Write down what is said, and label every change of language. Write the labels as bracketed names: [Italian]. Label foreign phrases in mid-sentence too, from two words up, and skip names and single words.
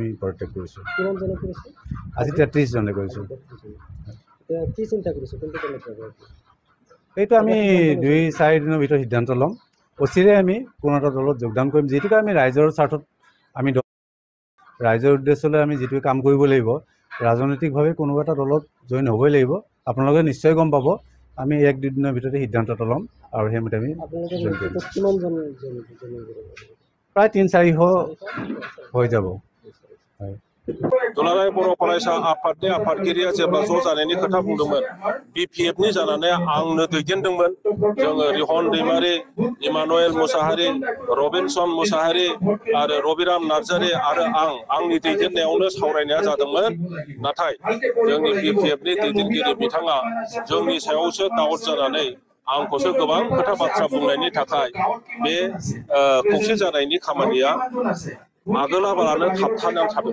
[Assamese] পদত্যাগ কৰিছোঁ আজি 33 জনে কৰিছোঁ কি চিন্তা কৰিছোঁ এইটো আমি 2-4 দিনৰ ভিতৰত সিদ্ধান্ত ল'ম অচিৰে আমি কোনো এটা দলত যোগদান কৰিম যেটোকে আমি ৰাইজৰ স্বাৰ্থত আমি ৰাইজৰ উদ্দেশ্যলৈ আমি যেটো কাম কৰিব লাগিব ৰাজনৈতিকভাৱে কোনো এটা দলত জইন হ'বই লাগিব আপোনালোকে নিশ্চয় গম পাব আমি 1-2 দিনৰ ভিতৰতে সিদ্ধান্ত ল'ম আৰু হেমতে আমি প্ৰায় 300-400 হৈ যাব [Bodo] दुलाराय बर' फरायसा आफादनि आफादगिरिया जेब्ला ज' जानायनि खोथा बुंदोंमोन BPFनि जानानै आंनो दैदेनदोंमोन जोङो रिहन दैमारि इमानुएल मुसाहारि रबिनसन मुसाहारि आरो रबिराम नार्जारि आरो आंनि दैदेननायावनो सावरायनाया जादोंमोन नाथाय जोंनि BPFनि दैदेनगिरि बिथाङा जोंनि सायावसो दाउट जानानै आंखौसो गोबां खोथा बाथ्रा बुंनायनि थाखाय बे खौसे जानायनि खामानिया आगोलाबालानो थाबथानानै थादों